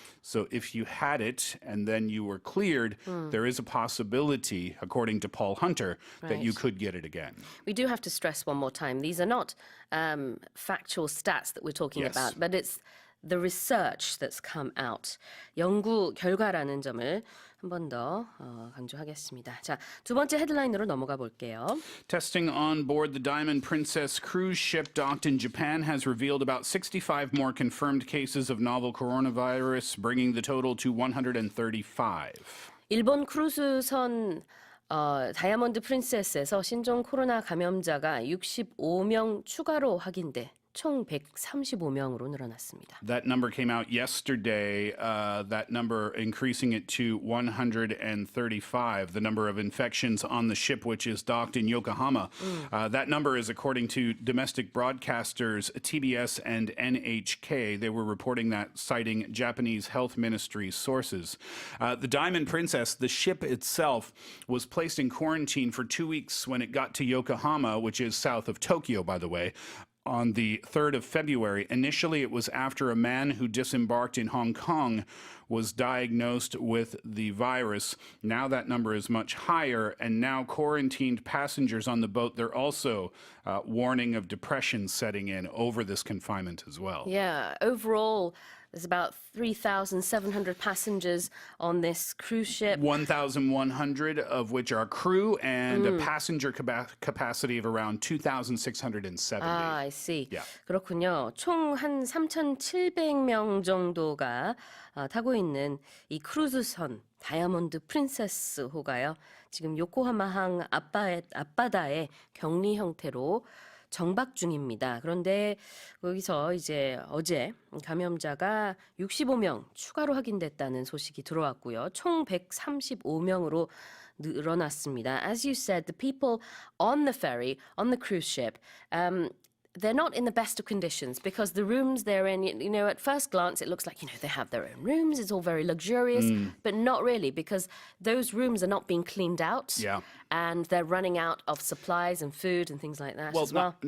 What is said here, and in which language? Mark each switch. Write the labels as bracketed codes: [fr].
[en] So if you had it and then you were cleared, there is a possibility, according to Paul Hunter, that you Right. could get it again. We do have to stress one more time, these are not factual stats that we're talking Yes. about, but it's the research that's come out. [ko] 연구 결과라는 점을 한 번 더 강조하겠습니다. 자, 두 번째 헤드라인으로 넘어가 볼게요. [en] Testing on board the Diamond Princess cruise ship docked in Japan has revealed about 65 more confirmed cases of novel coronavirus, bringing the total to 135. [ko] 일본 크루즈선 다이아몬드 프린세스에서 신종 코로나 감염자가 65명 추가로 확인돼 총 135명으로 늘어났습니다. [en] That number came out yesterday, that number increasing it to 135, the number of infections on the ship, which is docked in Yokohama. That number is according to domestic broadcasters TBS and NHK. They were reporting that, citing Japanese health ministry sources. The Diamond Princess, the ship itself, was placed in quarantine for 2 weeks when it got to Yokohama, which is south of Tokyo, by the way, on the 3rd of February. Initially, it was after a man who disembarked in Hong Kong was diagnosed with the virus. Now that number is much higher, and now quarantined passengers on the boat, they're also warning of depression setting in over this confinement as well. Yeah, overall, there's about 3,700 passengers on this cruise ship. 1,100 of which are crew and a passenger capacity of around 2,670. 아, I see. Yeah. [ko] 그렇군요. 총 한 3,700명 정도가 타고 있는 이 크루즈선 다이아몬드 프린세스호가요. 지금 요코하마항 앞바다에 격리 형태로 정박 중입니다. 그런데 여기서 이제 어제 감염자가 65명 추가로 확인됐다는 소식이 들어왔고요. 총 135명으로 늘어났습니다. [en] As you said, the people on the ferry, on the cruise ship, they're not in the best of conditions because the rooms they're in, at first glance, it looks like, they have their own rooms. It's all very luxurious, but not really because those rooms are not being cleaned out. Yeah. And they're running out of supplies and food and things like that as well.